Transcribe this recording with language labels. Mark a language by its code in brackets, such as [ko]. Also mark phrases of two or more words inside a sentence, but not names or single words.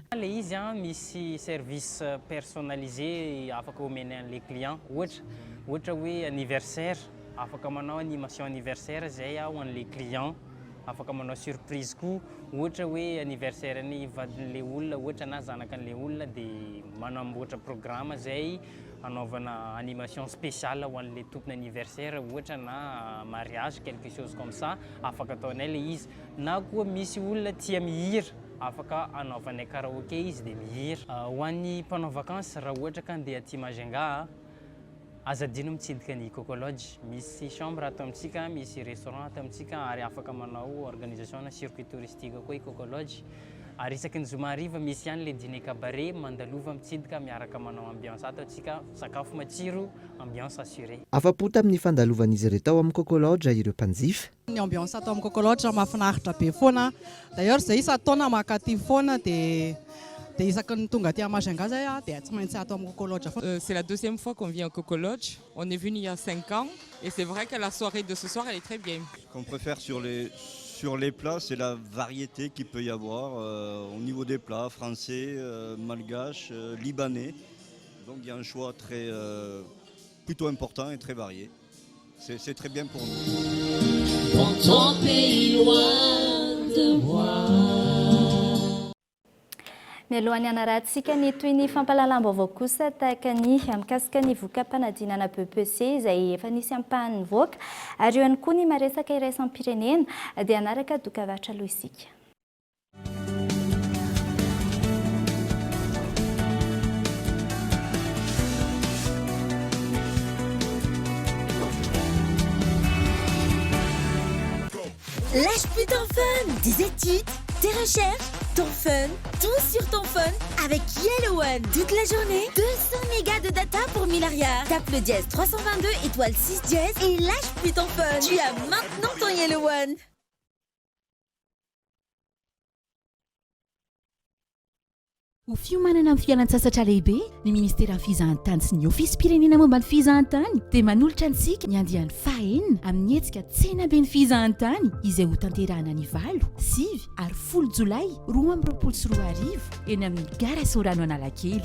[mg] Le izy misy [fr] service personnalisé [mg] afaka omeny an'le client ohatra hoe anniversaire afaka manao [fr] animation anniversaire [mg] zay ho an'le client afaka manao surprise koa ohatra hoe anniversaire ny vadin'le olona ohatra na zanakan'le olona dia manamboatra programme zay anaovana [fr] animation spéciale [mg] ho an'le tompony anniversaire ohatra na mariage [fr] quelque chose comme ça [mg] afaka ataonay le izy na koa misy olona tia mihira afaka anaovanay karaoké izy dia mihira ho an'ny mpanao vacances raha ohatra ka andeha aty Majunga azadino mitsidika ny Coco Lodge misy chambre ato amintsika misy restaurant ato amintsika ary afaka manao organisation na [fr] circuit touristique [mg] koa i Coco Lodge ary isaky ny zoma hariva misy ihany le [fr] dîner cabaret [mg] mandalova mitsidika miaraka manao ambiance ato antsika sakafo matsiro [fr] ambiance assurée. [mg] Afa-po tamin'ny fandalovan'izy ireo tao amin'ny Coco Lodge ireo mpanjifa. Ny ambiance ato amin'ny Coco Lodge mahafinaritra be foana. D'ailleurs zay isa-taona makaty foana dia isaky ny tonga aty Majunga zay dia tsy maintsy ato amin'ny Coco Lodge. [fr] C'est la deuxième fois qu'on vient au Coco Lodge. On est venu il y a 5 ans et c'est vrai que la soirée de ce soir elle est très bien. Ce qu'on préfère sur les plats, c'est la variété qu'il peut y avoir au niveau des plats français, malgaches, libanais. Donc il y a un choix plutôt important et très varié. C'est très bien pour nous. Dans ton pays loin de moi. [mg] Mialohan'ny anarantsika ny toy ny fampalalam-baovao kosa tahaka ny mikasika ny vokam-panadinana PPC izay efa nisy ampahany voaka ary eo ihany koa ny maresaka iraisam-pirenena dia anaraka dokavatra aloha isika. [fr] Lâche plus ton fun, des études, tes recherches, ton fun, tout sur ton phone avec Yellow One. Toute la journée, 200 mégas de data pour 1000 arrières. Tape le dièse 322 étoile 6 dièse et lâche plus ton fun. Tu as maintenant ton Yellow One. [mg] Ho fiomanana amin'ny fialan-tsasatra lehibe ny ministeran'ny fizahantany sy ny ofisy pirenena momba ny fizahantany dia manolotra antsika ny andiany fahaenina amin'ny hetsika tsena be ny fizahantany izay ho tanterahana ny 9 ary 10 jolay 2024 eny amin'ny gara Sorano Analakely.